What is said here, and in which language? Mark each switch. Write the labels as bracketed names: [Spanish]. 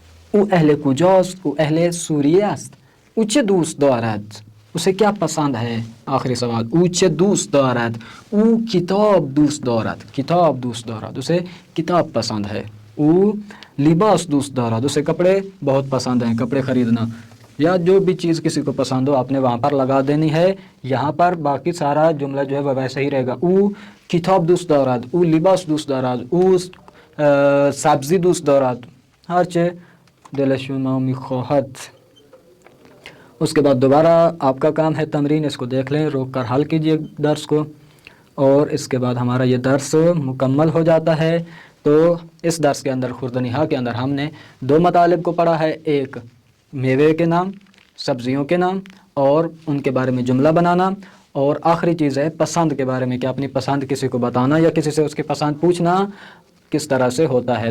[Persian] او اهل کجاست؟ او اهل سوریه است. او چه دوست دارد؟ [Urdu] اسے کیا پسند ہے؟ آخری سوال. [Persian] او چه دوست دارد؟ او کتاب دوست دارد. کتاب دوست دارد، [Urdu] اسے کتاب پسند ہے. [Persian] او لباس دوست دارد، [Urdu] اسے کپڑے بہت پسند ہیں، کپڑے خریدنا. یا جو بھی چیز کسی کو پسند ہو آپ نے وہاں پر لگا دینی ہے. یہاں پر باقی سارا جملہ جو ہے وہ ویسے ہی رہے گا. [Persian] او کتاب دوست دارد، او لباس دوست دارد، او سبزی دوست دارد، هر چه دل شما میخواهد. [Urdu] اس کے بعد دوبارہ آپ کا کام ہے تمرین، اس کو دیکھ لیں، روک کر حل کیجئے درس کو، اور اس کے بعد ہمارا یہ درس مکمل ہو جاتا ہے. تو اس درس کے اندر خوردنیہا کے اندر ہم نے 2 مطالب کو پڑھا ہے، ایک میوے کے نام، سبزیوں کے نام اور ان کے بارے میں جملہ بنانا، اور آخری چیز ہے پسند کے بارے میں کہ اپنی پسند کسی کو بتانا یا کسی سے اس کی پسند پوچھنا کس طرح سے ہوتا ہے.